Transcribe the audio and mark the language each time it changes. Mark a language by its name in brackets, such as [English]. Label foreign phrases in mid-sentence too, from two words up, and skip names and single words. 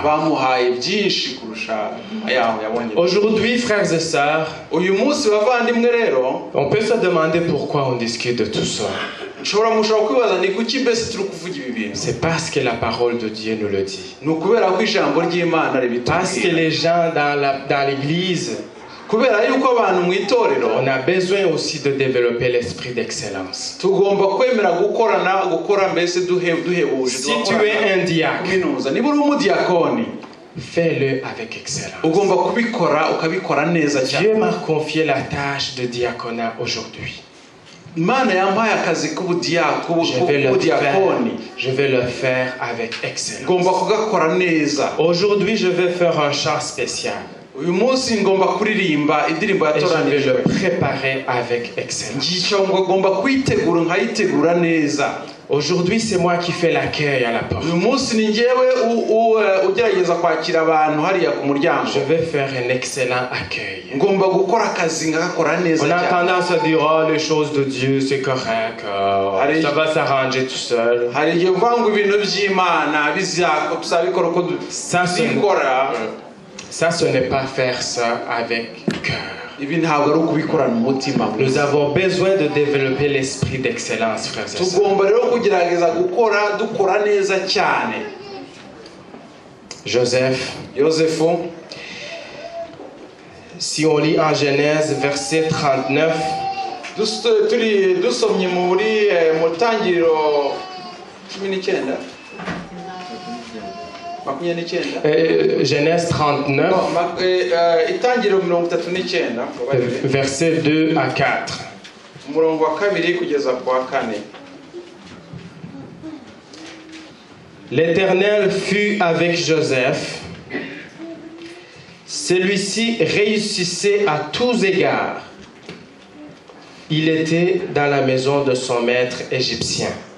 [Kinyarwanda] bamuhaye byinshi kurusha ayaho yabonye. [French] Aujourd'hui, frères et sœurs, [Kinyarwanda] uyu munsi bavandimwe rero, [French] on peut se demander pourquoi on discute de tout ça. [Kinyarwanda] mushobora kwibaza ni kuki mbese turi kuvuga ibi bintu. [French] C'est parce que la parole de Dieu nous le dit. [Kinyarwanda] Ni ukubera ko ijambo ry'Imana [French] Parce que [Kinyarwanda] ribitubwira, [French] les gens dans l'église, [Kinyarwanda] kubera yuko abantu mu itorero [French] on a besoin aussi de développer l'esprit d'excellence. [Kinyarwanda] tugomba kwemera gukora mbese duhebuje. [French] Si tu es un diacre, [Kinyarwanda] kuminuza, niba uri umudiyakoni, [French] fais-le avec excellence. [Kinyarwanda] ugomba kubikora ukabikora neza cyane. [French] Dieu m'a confié la tâche de diaconat aujourd'hui. [Kinyarwanda] Imana yampaye akazi k'ubudiyakoni, [French] Je vais le faire avec excellence. [Kinyarwanda] ngomba kugakora neza. [French] Aujourd'hui, je vais faire un chant spécial. [Kinyarwanda] uyu munsi ngomba kuririmba indirimbo [French] Et je vais [Kinyarwanda] yatoranijwe, [French] le préparer avec excellence. [Kinyarwanda] ngico ngomba kuyitegura nkayitegura neza. [French] Aujourd'hui, c'est moi qui fais l'accueil à la porte. [Kinyarwanda] uyu munsi ni njyewe ugerageza kwakira abantu hariya ku muryango. [French] Je vais faire un excellent accueil. [Kinyarwanda] ngomba gukora akazi ngakora neza [French] On a [Kinyarwanda] cyane. [French] tendance à dire, oh, les choses de Dieu, c'est correct, Allez. ça va s'arranger tout seul. [Kinyarwanda] hari igihe uvuga ngo ibintu by'Imana tuzabikora uko tubikora. [French] Ça, ce n'est pas faire ça avec cœur. [Kinyarwanda] ibi ntabwo ari ukubikorana umutima. [French] Nous avons besoin de développer l'esprit d'excellence, frères et sœurs. [Kinyarwanda] tugomba rero kugerageza dukora neza cyane. Yosefu, [French] si on lit en Genèse, verset 39, [Kinyarwanda] dusomye muri Tangiriro 19 [French] Genèse 39, [Kinyarwanda] Itangiriro 39 [French] verset 2 à 4. [Kinyarwanda] umurongo wa 2 kugeza ku wa 4. [French] L'Éternel fut avec Joseph. Celui-ci réussissait à tous égards. Il était dans la maison de son maître égyptien.